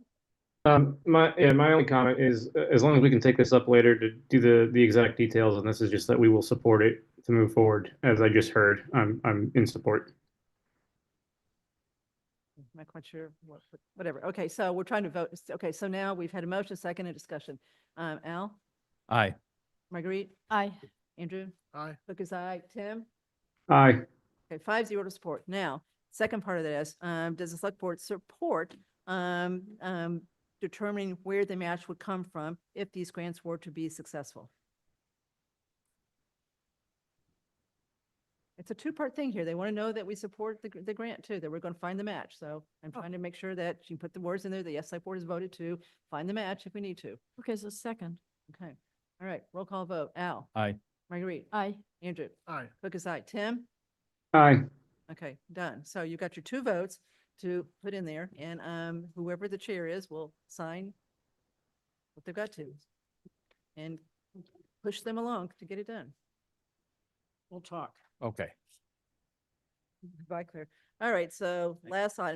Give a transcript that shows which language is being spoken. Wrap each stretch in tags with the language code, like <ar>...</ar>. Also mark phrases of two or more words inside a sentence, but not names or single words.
<en>My only comment is, as long as we can take this up later to do the exact details, and this is just that we will support it to move forward, as I just heard, I'm in support. I'm not quite sure whatever. Okay, so we're trying to vote. Okay, so now we've had a motion, second, and discussion. Al? Aye. Marguerite? Aye. Andrew? Aye. Cook is aye. Tim? Aye. Okay, 5-0 to support. Now, second part of this, does the select board support determining where the match would come from if these grants were to be successful? It's a two-part thing here. They want to know that we support the grant too, that we're going to find the match. So I'm trying to make sure that you put the words in there, the yes, select board has voted to find the match if we need to. Okay, so second. Okay, all right, roll call vote. Al? Aye. Marguerite? Aye. Andrew? Aye. Cook is aye. Tim? Aye. Okay, done. So you got your two votes to put in there, and whoever the chair is will sign what they've got to and push them along to get it done. We'll talk. Okay. Goodbye, Claire. All right, so last item.</en>